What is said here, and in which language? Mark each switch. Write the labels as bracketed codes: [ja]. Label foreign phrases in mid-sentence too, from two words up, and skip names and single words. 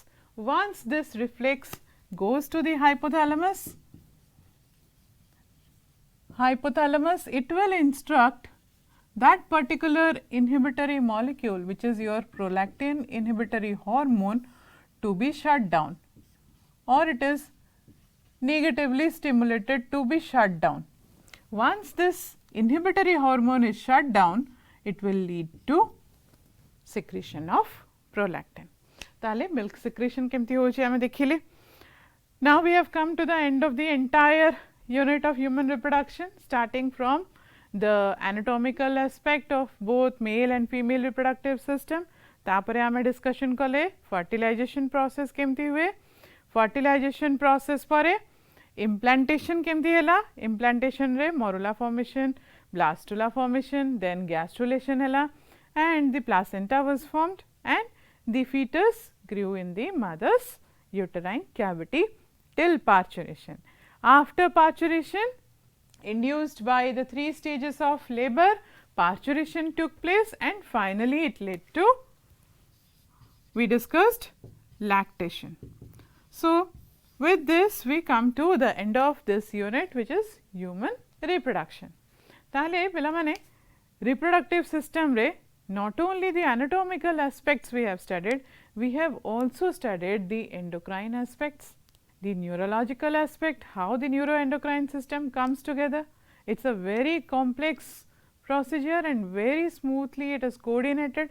[en] Once this reflex goes to the hypothalamus, it will instruct that particular inhibitory molecule, which is your prolactin inhibitory hormone, to be shut down, or it is negatively stimulated to be shut down. Once this inhibitory hormone is shut down, it will lead to secretion of prolactin. [or] ताले [en] milk secretion [or] କେମିତି ହୋଚେ ଆମେ ଦେଖିଲେ. [en] Now we have come to the end of the entire unit of human reproduction, starting from the anatomical aspect of both male and female reproductive system. [or] तापरे आमे discussion कले [en] fertilization process [or] କେମିତି ହୁଏ, [en] fertilization process [or] परे implantation केमती हैला, [en] implantation रे morula formation, blastula formation, then gastrulation हैला, and the placenta was formed and the fetus grew in the mother's uterine cavity till parturition. After parturition, induced by the 3 stages of labor, parturition took place and finally it led to, we discussed, lactation. So, with this we come to the end of this unit, which is human reproduction. [or] ତାଲେ ପିଲା ମାନେ [en] reproductive system रे not only the anatomical aspects we have studied, we have also studied the endocrine aspects, the neurological aspect, how the neuroendocrine system comes together. It is a very complex procedure and very smoothly it is coordinated.